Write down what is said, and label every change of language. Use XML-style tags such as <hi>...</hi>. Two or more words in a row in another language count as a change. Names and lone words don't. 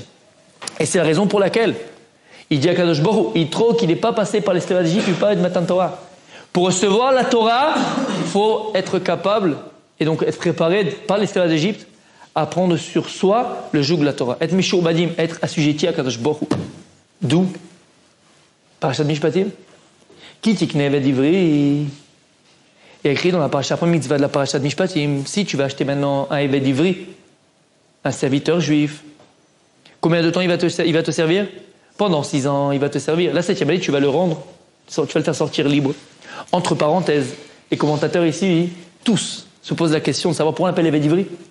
<fr>Et c'est la raison pour laquelle il dit à</fr> <he>הקדוש ברוך הוא,</he> <fr>Yitro, qu'il n'est pas passé par l'esclavage d'Égypte, il ne peut pas être</fr> <he>מתן תורה.</he> <fr>Pour recevoir la Torah, il faut être capable, et donc être préparé par l'esclavage d'Égypte, à prendre sur soi le joug de la Torah. Être Meshoubadim, être assujetti à</fr> <he>הקדוש ברוך הוא.</he> <fr>D'où</fr> <he>פרשת משפטים. כי תקנה עבד עברי.</he> <fr>Il y a écrit dans la parasha, première mitzvah de la</fr> <he>פרשת משפטים,</he> <fr>si tu vas acheter maintenant un</fr> <he>עבד עברי,</he> <fr>un serviteur juif, combien de temps il va te servir? Pendant 6 ans, il va te servir. La 7e année, tu vas le rendre, tu vas le faire sortir libre. Entre parenthèses, les commentateurs ici, tous, se posent la question de savoir pourquoi on l'appelle</fr> <he>עבד עברי.</he>